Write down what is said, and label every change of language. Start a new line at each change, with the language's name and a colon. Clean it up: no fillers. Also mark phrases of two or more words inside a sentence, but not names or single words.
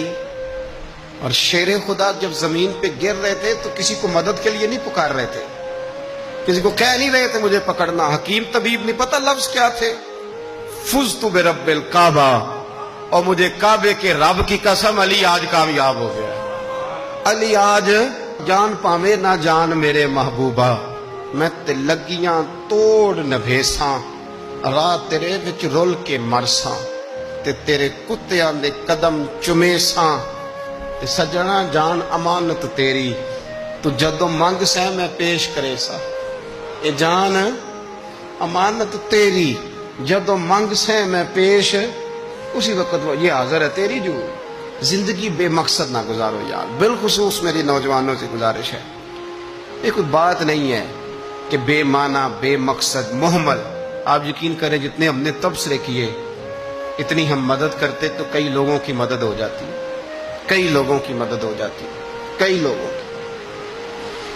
Urdu: اور شیر خدا جب زمین پہ گر رہے تھے تو کسی کو مدد کے لیے نہیں پکار رہے تھے، کسی کو کہہ نہیں رہے تھے مجھے پکڑنا، حکیم طبیب نہیں پتہ لفظ کیا تھے،
Arabic: فزت برب الکعبہ،
Urdu: اور مجھے کعبے کے رب کی قسم علی آج کامیاب ہو گیا،
Saraiki: علی آج جان پاوے نہ جان میرے محبوبہ، میں تے لگیاں توڑ نبھیساں، راہ تیرے وچ رول کے مرساں، تے تیرے کتیاں دے قدم چمیساں، تے سجنا جان امانت تیری، تو جدو منگ سہ میں پیش کرے سا، اے جان امانت تیری، جدو منگ سے میں پیش،
Urdu: اسی وقت وہ یہ حاضر ہے تیری، جو زندگی بے مقصد نہ گزارو یار۔ بالخصوص میری نوجوانوں سے گزارش ہے، یہ کوئی بات نہیں ہے کہ بے معنی بے مقصد محمل، آپ یقین کریں جتنے ہم نے تبصرے کیے اتنی ہم مدد کرتے تو کئی لوگوں کی مدد ہو جاتی، کئی لوگوں کی مدد ہو جاتی، کئی لوگوں کی۔